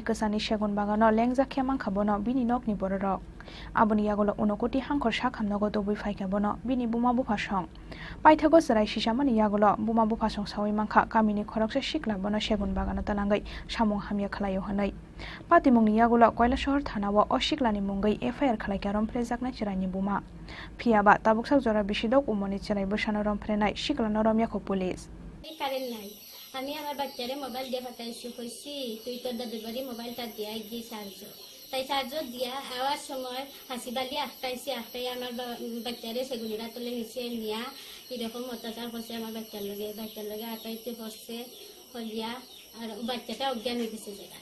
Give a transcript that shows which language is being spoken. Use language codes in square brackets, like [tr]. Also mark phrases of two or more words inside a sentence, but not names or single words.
[trp] कसानि सेगुन बागान लेंजा खेमां खाबन बिनि नकनि बररक आबनि यागल उनकोटि हांखर साखामनग दबै फायखाबन बिनि बुमा बुफासं पाइथागो सराय सिसामानि यागल बुमा बुफासं सावै मांखा कामिनि खरकसा सिक्लाबन सेगुन बागान तलांगै सामुं हामिया खलायो हनै पाटिमुंनि यागल कयला शहर थानाव असिक्लानि मुंगै एफआईआर खलायका रमफ्रे जाकनाय चिरायनि बुमा फियाबा ताबुकसाक जरा बिसिदक उमनि चिराय बसानो रमफ्रेनाय सिक्लानो रमयाखो पुलिस [bn] কারেন্ট নাই আমি আমার বাচ্চারে মোবাইল দিয়ে পাঠাইছি কইছি তুই তোর দাদুর বাড়ি মোবাইলটা দিয়া গিয়ে চার্জ তাই চার্জর দিয়া আওয়ার সময় হাসিবালি আটকাই আমার বাচ্চারে সেগুলিরা তুলে নিচে নিয়া এরকম অত্যাচার করছে আমার বাচ্চার লগে আটাইতে করছে হলিয়া আর বাচ্চাটা অজ্ঞান হয়ে গেছে যেটা